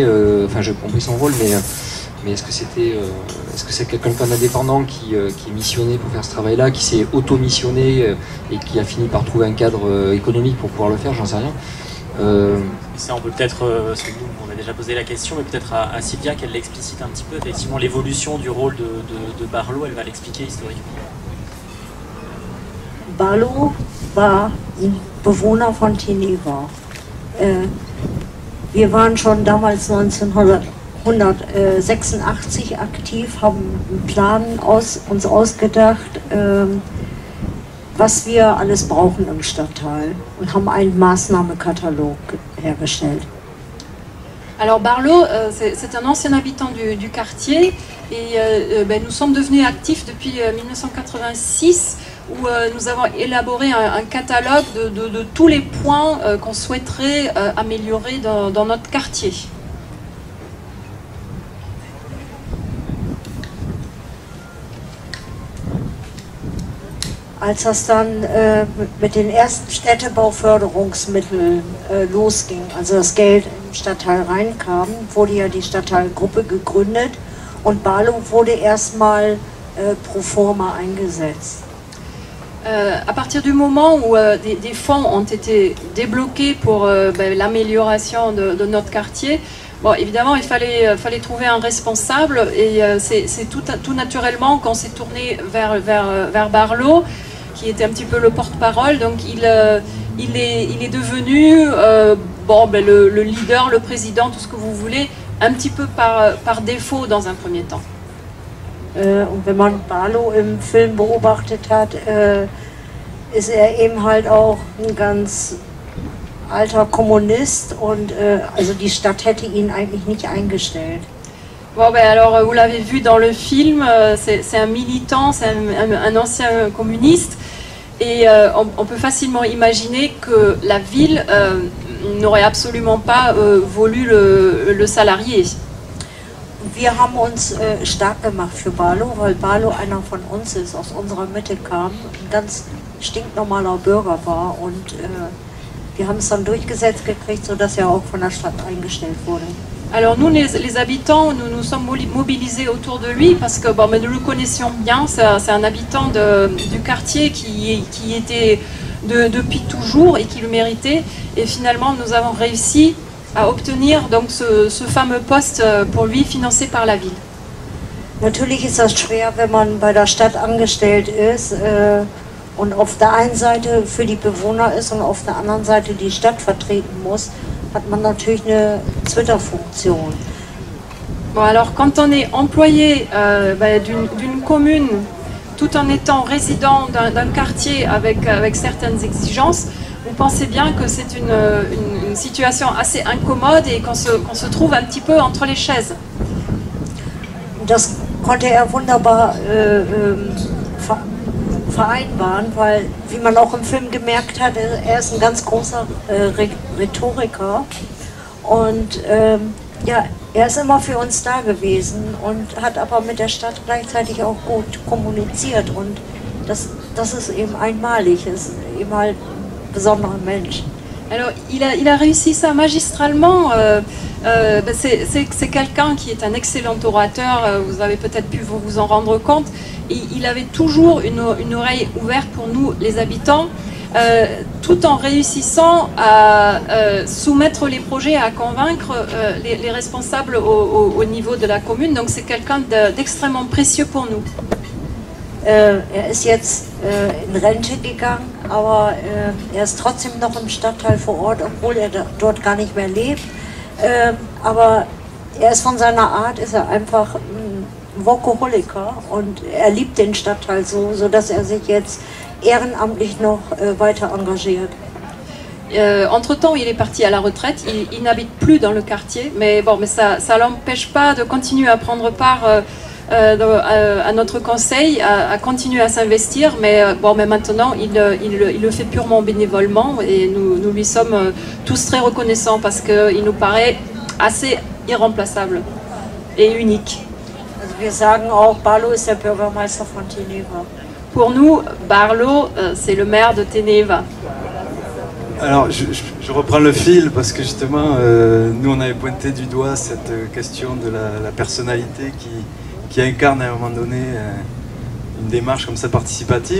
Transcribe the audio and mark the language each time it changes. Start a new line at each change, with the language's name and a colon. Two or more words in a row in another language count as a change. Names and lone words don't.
French: Enfin, j'ai compris son rôle, mais est-ce que c'est quelqu'un d'indépendant qui est missionné pour faire ce travail-là, qui s'est auto-missionné et qui a fini par trouver un cadre économique pour pouvoir le faire, j'en sais rien. Ça, on peut peut-être, on a déjà posé la question, mais peut-être à Sylvia qu'elle l'explicite un petit peu. Effectivement, l'évolution du rôle de Barlow, elle va l'expliquer historiquement.
German: Barlow war ein Bewohner von Teneva. Wir waren schon damals 1986 aktiv, haben einen Plan uns ausgedacht, was wir alles brauchen im Stadtteil und haben einen Maßnahmekatalog hergestellt.
French: Alors Barlow, c'est un ancien habitant du quartier et nous sommes devenus actifs depuis 1986 où nous avons élaboré un catalogue de tous les points qu'on souhaiterait améliorer dans notre quartier.
German: Als das dann mit den ersten Städtebauförderungsmitteln losging, also das Geld im Stadtteil reinkam, wurde ja die Stadtteilgruppe gegründet und Barlow wurde erstmal
Latin: pro forma
German: eingesetzt.
French: À partir du moment où des fonds ont été débloqués pour l'amélioration de notre quartier, bon, évidemment, il fallait trouver un responsable et c'est tout naturellement qu'on s'est tourné vers Barlow, qui était un petit peu le porte-parole. Donc il est devenu le leader, le président, tout ce que vous voulez, un petit peu par défaut dans un premier temps.
German: Und wenn man Barlow im Film beobachtet hat, ist eben halt auch ein ganz alter Kommunist und also die Stadt hätte ihn eigentlich nicht eingestellt.
French: Bon, alors vous l'avez vu dans le film, c'est un militant, c'est un ancien communiste et on peut facilement imaginer que la ville n'aurait absolument pas voulu le salarié.
German: Wir haben uns stark gemacht für Barlow, weil Barlow einer von uns ist, aus unserer Mitte kam, ein ganz stinknormaler Bürger war und wir haben es dann durchgesetzt gekriegt, sodass er auch von der Stadt eingestellt wurde.
French: Alors nous, les habitants, nous sommes mobilisés autour de lui parce que nous le connaissions bien, c'est un habitant du quartier qui était depuis toujours et qui le méritait. Et finalement, nous avons réussi à obtenir donc ce fameux poste pour lui financé par la ville.
German: Natürlich ist das schwer, wenn man bei der Stadt angestellt ist und auf der einen Seite für die Bewohner ist und auf der anderen Seite die Stadt vertreten muss, hat man natürlich eine Twitter-Funktion.
French: Bon, alors quand on est employé d'une commune, tout en étant résident d'un quartier avec certaines exigences, vous pensez bien que c'est une situation assez incommode et qu'on se trouve un petit peu entre les chaises.
German: Das konnte wunderbar vereinbaren, weil, wie man auch im Film gemerkt hat, ist ein ganz großer Rhetoriker und ja, ist immer für uns da gewesen und hat aber mit der Stadt gleichzeitig auch gut kommuniziert und das ist eben einmalig, ist eben halt ein besonderer Mensch.
French: Alors, il a réussi ça magistralement. C'est quelqu'un qui est un excellent orateur, vous avez peut-être pu vous en rendre compte. Il avait toujours une oreille ouverte pour nous, les habitants, tout en réussissant à soumettre les projets, à convaincre les responsables au niveau de la commune. Donc c'est quelqu'un d'extrêmement précieux pour nous.
German: Ist jetzt in Rente gegangen, aber ist trotzdem noch im Stadtteil vor Ort, obwohl dort gar nicht mehr lebt. Aber ist von seiner Art ist einfach ein Workaholiker und liebt den Stadtteil so dass sich jetzt ehrenamtlich noch weiter engagiert.
French: Entre-temps, il est parti à la retraite, il n'habite plus dans le quartier, mais ça ne l'empêche pas de continuer à prendre part à notre conseil, à continuer à s'investir, mais maintenant il le fait purement bénévolement et nous lui sommes tous très reconnaissants parce qu'il nous paraît assez irremplaçable et unique.
German: Also wir sagen auch, Barlo ist der Bürgermeister von Teneva.
French: Pour nous, Barlo, c'est le maire de Teneva. Alors, je reprends le fil parce que justement, nous on avait pointé du doigt cette question de la personnalité qui incarne à un moment donné une démarche comme ça participative.